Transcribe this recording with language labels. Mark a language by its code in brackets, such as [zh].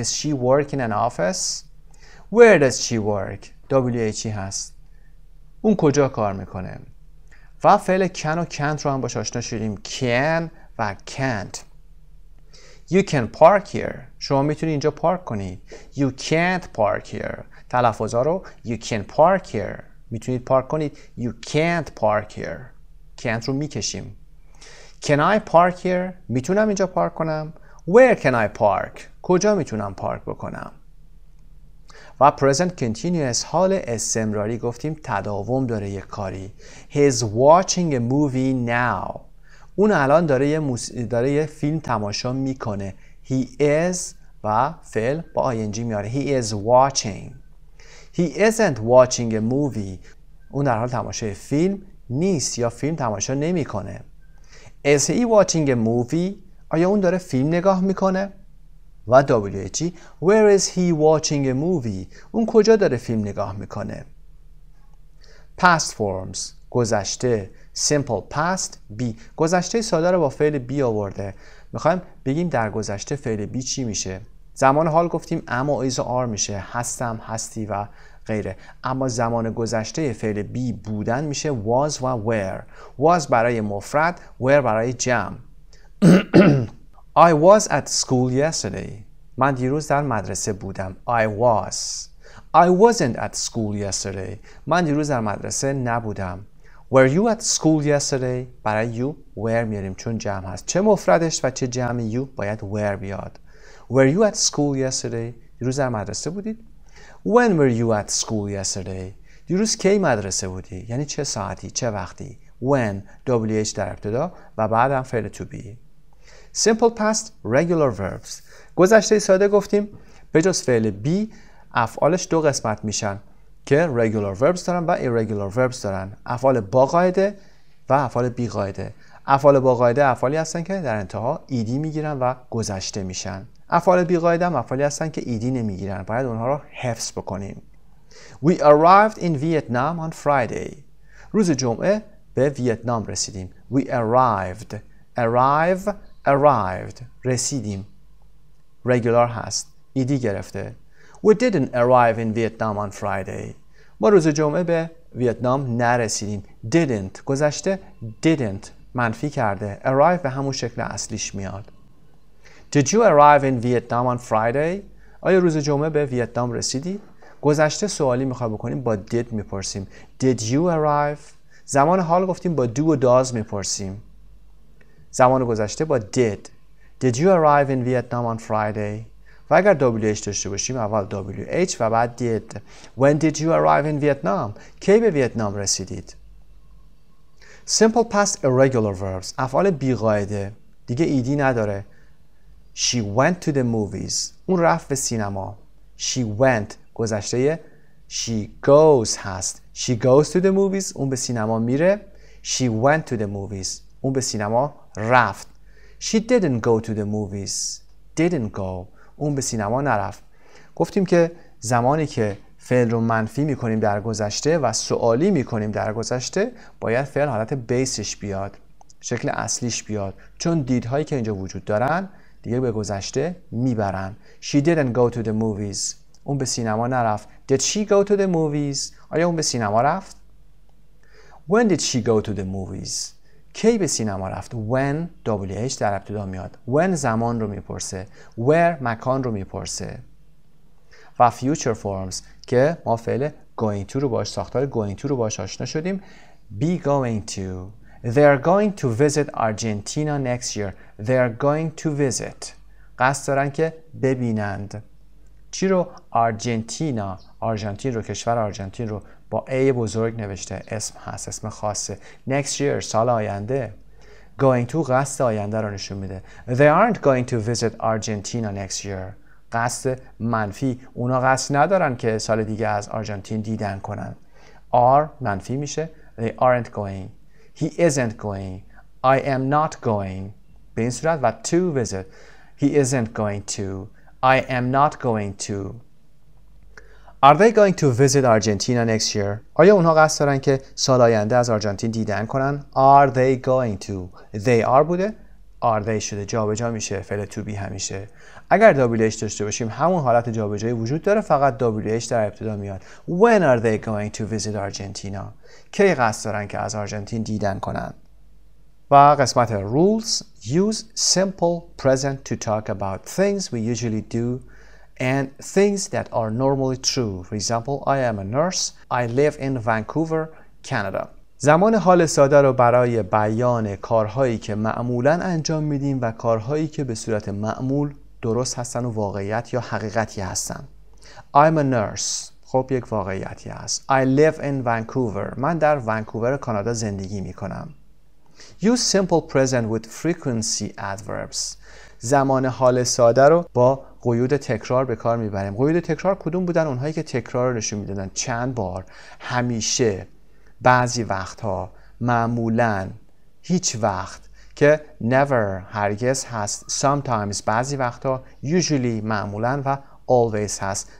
[en] Does she work in an office؟ Where does she work؟ WH [fa] هست. اون کجا کار میکنه؟ و فعل can و can't رو هم باش آشنا شدیم. [en] Can و can't. You can park here. [fa] شما میتونی اینجا پارک کنید. [en] You can't park here. [fa] تلفظا رو [en] You can park here. [fa] میتونید پارک کنید. [en] You can't park here. [fa] can't رو میکشیم. [en] Can I park here؟ [fa] میتونم اینجا پارک کنم. [en] Where can I park؟ [fa] کجا میتونم پارک بکنم؟ و present continuous حال استمراری گفتیم تداوم داره یک کاری. [en] He's watching a movie now. [fa] اون الان داره یه فیلم تماشا میکنه. He is و فعل با ing میاره. [en] He is watching. He isn't watching a movie. [fa] اون در حال تماشای فیلم نیست یا فیلم تماشا نمیکنه. [en] Is he watching a movie؟ [fa] آیا اون داره فیلم نگاه میکنه؟ و WH [en] Where is he watching a movie؟ [fa] اون کجا داره فیلم نگاه میکنه؟ Past forms گذشته. [en] Simple past be. [fa] گذشته ساده رو با فعل بی آورده. میخوایم بگیم در گذشته فعل بی چی میشه؟ زمان حال گفتیم اما ایز و آر میشه. هستم، هستی و غیره. اما زمان گذشته فعل بی بودن میشه was و were. was برای مفرد، were برای جمع. [en] I was at school yesterday. [fa] من دیروز در مدرسه بودم. [en] I was. I wasn't at school yesterday. [fa] من دیروز در مدرسه نبودم. [en] Were you at school yesterday؟ [fa] برای you were میاریم چون جمع هست. چه مفردش و چه جمع you باید were بیاد. [en] Were you at school yesterday؟ [fa] دیروز در مدرسه بودید؟ [en] When were you at school yesterday؟ [fa] دیروز کی مدرسه بودی؟ یعنی چه ساعتی، چه وقتی. When WH در ابتدا و بعدم فعل to be. [en] Simple past regular verbs. [fa] گذشته ساده گفتیم به جز فعل be افعالش دو قسمت میشن که regular verbs دارن و irregular verbs دارن. افعال با قاعده و افعال بی قاعده. افعال با قاعده افعالی هستن که در انتها ed میگیرن و گذشته میشن. افعال بی قاعده هم افعالی هستن که ed نمیگیرن. باید اونها رو حفظ بکنیم. [en] We arrived in Vietnam on Friday. [fa] روز جمعه به ویتنام رسیدیم. [en] We arrived. Arrived. [fa] رسیدیم. regular هست. ed گرفته. [en] We didn't arrive in Vietnam on Friday. [fa] ما روز جمعه به ویتنام نرسیدیم. Didn't گذشته didn't منفی کرده. Arrive به همون شکل اصلیش میاد. [en] Did you arrive in Vietnam on Friday؟ [fa] آیا روز جمعه به ویتنام رسیدی؟ گذشته سوالی میخوای بکنیم با did میپرسیم. [en] Did you arrive؟ [fa] زمان حال گفتیم با do و does میپرسیم. زمان گذشته با did. [en] Did you arrive in Vietnam on Friday؟ [fa] و اگر WH داشته باشیم اول WH و بعد did. [en] When did you arrive in Vietnam؟ [fa] کی به ویتنام رسیدید؟ [en] Simple past irregular verbs [fa] افعال بی قاعده دیگه ed نداره. [en] She went to the movies. [fa] اون رفت به سینما. [en] She went گذشته she goes هست. She goes to the movies [fa] اون به سینما میره. [en] She went to the movies [fa] اون به سینما رفت. [en] She didn't go to the movies. Didn't go [fa] اون به سینما نرفت. گفتیم که زمانی که فعل رو منفی میکنیم در گذشته و سوالی میکنیم در گذشته باید فعل حالت بیسش بیاد، شکل اصلیش بیاد، چون دیدهایی که اینجا وجود دارن دیگه به گذشته میبرن. [en] She didn't go to the movies [fa] اون به سینما نرفت. [en] Did she go to the movies؟ [fa] آیا اون به سینما رفت؟ [en] When did she go to the movies؟ [fa] کی به سینما رفت؟ when WH در ابتدا میاد. when زمان رو میپرسه. where مکان رو میپرسه. و future forms که ما فعل going to رو باش، ساختار going to رو باش آشنا شدیم. [en] be going to. They're going to visit Argentina next year. They're going to visit. [fa] قصد دارن که ببینند. چی رو؟ آرژانتینا. آرژانتین رو، کشور آرژانتین رو با A بزرگ نوشته. اسم هست، اسم خاصه. next year سال آینده. going to قصد آینده رو نشون میده. [en] They aren't going to visit Argentina next year. [fa] قصد منفی. اونا قصد ندارن که سال دیگه از آرژانتین دیدن کنن. are منفی میشه. [en] They aren't going. He isn't going. I am not going. [fa] به این صورت و to visit. [en] He isn't going to. I am not going to. Are they going to visit Argentina next year? [fa] آیا اونها قصد دارن که سال آینده از آرژانتین دیدن کنن؟ [en] Are they going to? They are بوده. Are they شده. [fa] جابجا میشه. فعل to be همیشه. اگر WH داشته باشیم همون حالت جابجایی وجود داره، فقط WH در ابتدا میاد. [en] When are they going to visit Argentina? [fa] کی قصد دارن که از آرژانتین دیدن کنن؟ و قسمت rules. [en] Use simple present to talk about things we usually do and things that are normally true. For example, I am a nurse. I live in Vancouver, Canada. [fa] زمان حال ساده رو برای بیان کارهایی که معمولاً انجام میدیم و کارهایی که به صورت معمول درست هستن و واقعیت یا حقیقتی هستن. [en] I'm a nurse. [fa] خب یک واقعیتی هست. [en] I live in Vancouver. [fa] من در ونکوور کانادا زندگی میکنم. [en] Use simple present with frequency adverbs. [fa] زمان حال ساده رو با قیود تکرار به کار میبریم. قیود تکرار کدوم بودن؟ اونهایی که تکرار رو نشون میدادن. چند بار، همیشه، بعضی وقتها، معمولاً، هیچ وقت که never هرگز هست. sometimes بعضی وقتها، usually معمولاً و always هست.